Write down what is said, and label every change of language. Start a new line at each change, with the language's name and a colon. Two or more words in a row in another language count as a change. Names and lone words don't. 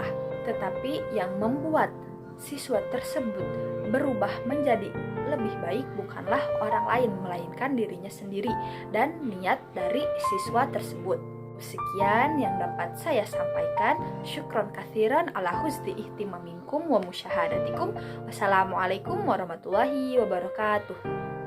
Indonesian: Tetapi yang membuat siswa tersebut berubah menjadi lebih baik bukanlah orang lain, melainkan dirinya sendiri dan niat dari siswa tersebut. Sekian yang dapat saya sampaikan.
Arabic: شكرا كثيرا على حسن اهتمامكم ومشاهدتكم. والسلام عليكم ورحمة الله وبركاته.